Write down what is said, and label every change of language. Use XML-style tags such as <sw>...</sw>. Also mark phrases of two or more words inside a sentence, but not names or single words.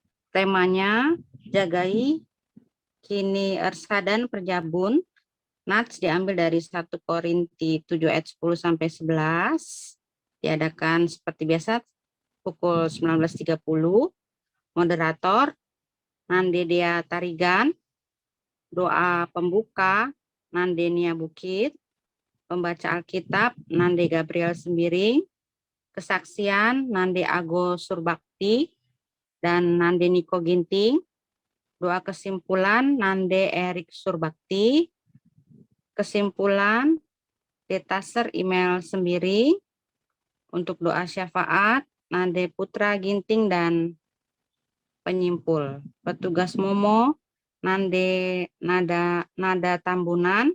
<id>Temanya</id> <btx>jagai kini Ersadan Perjabun.</btx> <id>Nats diambil dari 1 Korinti 7 ayat 10 sampai 11. Diadakan seperti biasa pukul 19.30. Moderator Nandedea Tarigan. Doa pembuka Nandenia Bukit. Pembaca Alkitab Nande Gabriel Sembiring. Kesaksian Nande Ago Surbakti dan Nande Niko Ginting. Doa kesimpulan Nande Erik Surbakti. Kesimpulan Detaser Email Sembiring. Untuk doa syafaat Nande Putra Ginting dan penyimpul. Petugas Momo Nande Nada Tambunan.</id>